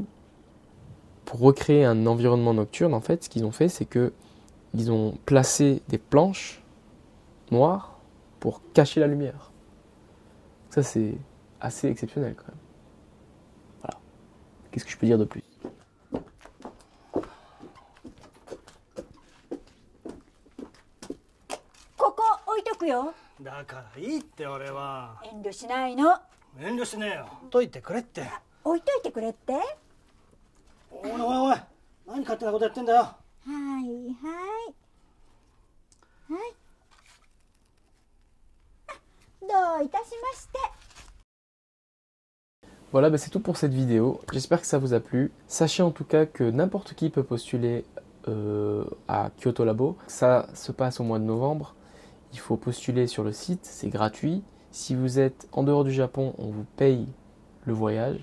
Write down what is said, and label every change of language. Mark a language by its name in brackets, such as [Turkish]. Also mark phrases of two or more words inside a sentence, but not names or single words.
[French] Pour recréer un environnement nocturne, en fait, ce qu'ils ont fait, c'est qu'ils ont placé des planches noires pour cacher la lumière. Ça, c'est assez exceptionnel quand même. Voilà. Qu'est-ce que je peux dire de plus? [Japanese] ここ置いとくよ。だからいいって俺は。遠慮しないの。遠慮しねえよ。解いてくれって。置いといてくれって。おいおいおい、何勝手なことやってんだよ。はいはいはい。どういたしまして。 [French] Voilà, bah c'est tout pour cette vidéo. J'espère que ça vous a plu. Sachez en tout cas que n'importe qui peut postuler à Kyoto Labo. Ça se passe au mois de novembre. Il faut postuler sur le site, c'est gratuit. Si vous êtes en dehors du Japon, on vous paye le voyage.